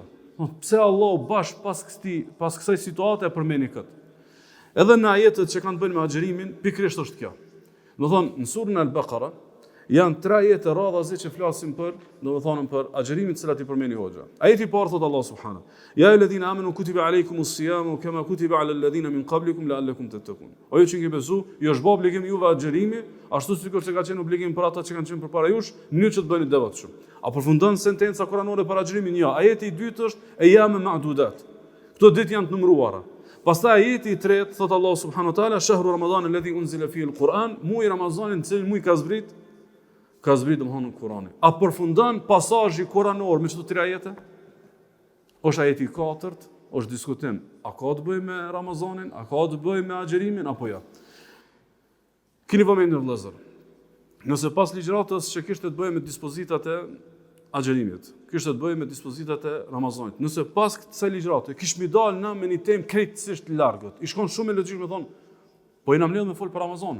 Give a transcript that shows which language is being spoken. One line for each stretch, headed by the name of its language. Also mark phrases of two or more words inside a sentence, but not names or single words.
Albanian: Pse Allahu pas kësaj situate e përmeni këtë. Edhe në ajetet që kanë të bëjnë me agjërimin, pikërisht është kjo. Do thonë në surën Al-Baqara janë 3 ajete radhazi që flasin për, domethënë për agjërimin të cilat i përmeni Hoxha. Ajeti i parë thot
Arabic: الله سبحانه يا أيها الذين آمنوا كتب عليكم الصيام كما كتب على الذين من قبلكم لعلكم تتقون."
Albanian: O ju që keni besuar, ju është bë obligim juve agjërimi, ashtu sikur që ka qenë obligim për ata që kanë qenë përpara jush, në mënyrë që të bëni devotshëm. A përfundon sentenca kuranore për agjërimin? Jo. Ajeti i dytë është
Arabic: أيام معدودات.
Albanian: Këto ditë janë të numëruara. Pastaj ajeti i tretë thot
Arabic: الله سبحانه وتعالى شهر رمضان الذي أنزل فيه القرآن",
Albanian: muaji Ramazanit, cili muaj ka zbrit domthonë Kurani. A përfundon pasazhi kuranor me çdo 3 ajete? Është ajeti i katërt, është diskutim. A ka të bëjë me Ramazanin, a ka të bëjë me agjërimin apo jo? Keni vëmendje vëllezër. Nëse pas ligjëratës që kishte të bëjë me dispozitat e agjërimit, kishte të bëjë me dispozitat e Ramazanit, nëse pas kësaj ligjërate kishmi dalë na me një temë krejtësisht largët, i shkon shumë logjikë me thonë, po jena mbledh me fol për Ramazanin.